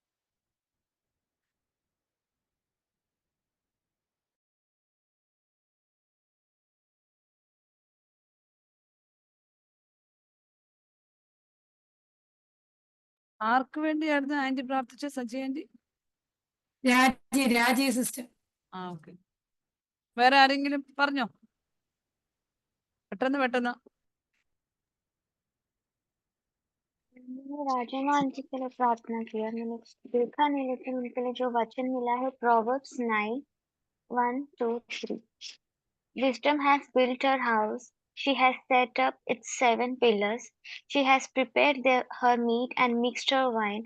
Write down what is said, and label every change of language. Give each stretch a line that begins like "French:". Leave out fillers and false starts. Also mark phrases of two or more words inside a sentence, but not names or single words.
Malayalam: ആർക്ക് വേണ്ടിയായിരുന്നു ആന്റി പ്രാർത്ഥിച്ച? സജി ആന്റി? രാജി സിസ്റ്റർ. ഓക്കെ. വേറെ ആരെങ്കിലും പറഞ്ഞോ? പെട്ടെന്ന്.
Hindi: मैंने राजमा आंटी के लिए प्रार्थना किया, मैंने देखा नहीं लेकिन उनके लिए जो वचन मिला है Proverbs 9:1-3.
English: Wisdom has built her house. She has set up its 7 pillars. She has prepared her meat and mixed her wine.